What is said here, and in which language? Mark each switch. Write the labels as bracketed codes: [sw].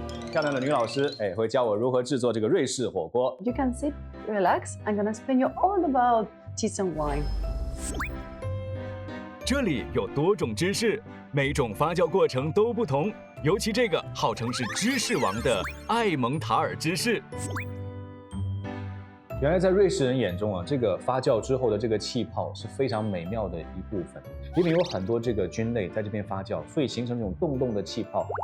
[zh] 漂亮的女老师，会教我如何制作这个瑞士火锅。 [en] You can sit, relax. I'm gonna explain you all about cheese and wine. [zh] 这里有多种芝士，每种发酵过程都不同，尤其这个号称是芝士王的艾蒙塔尔芝士。原来在瑞士人眼中啊，这个发酵之后的这个气泡是非常美妙的一部分，里面有很多这个菌类在这边发酵，所以形成这种洞洞的气泡。